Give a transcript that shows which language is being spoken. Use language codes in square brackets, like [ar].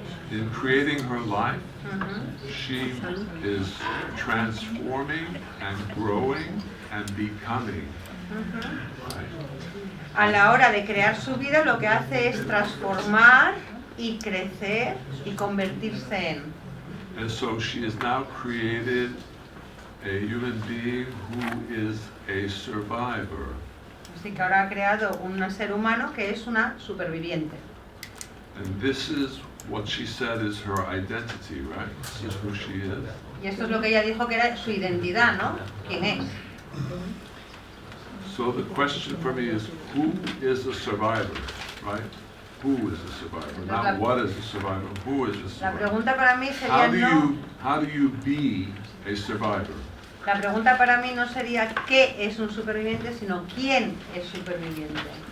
[en] In creating her life, she is transforming and growing and becoming. Right? [es] A la hora de crear su vida, lo que hace es transformar y crecer y convertirse en. [en] And so she has now created a human being who is a survivor. [es] Así que ahora ha creado un ser humano que es una superviviente. [en] And this is what she said is her identity, right? This is who she is. [es] Y esto es lo que ella dijo que era su identidad, ¿no? ¿Quién es? [en] So the question for me is, who is a survivor, right? Who is a survivor? Not what is a survivor, who is a [es] La [en] survivor? [es] pregunta para mí sería [en] How do you be a survivor? [es] La pregunta para mí no sería qué es un superviviente, sino quién es superviviente.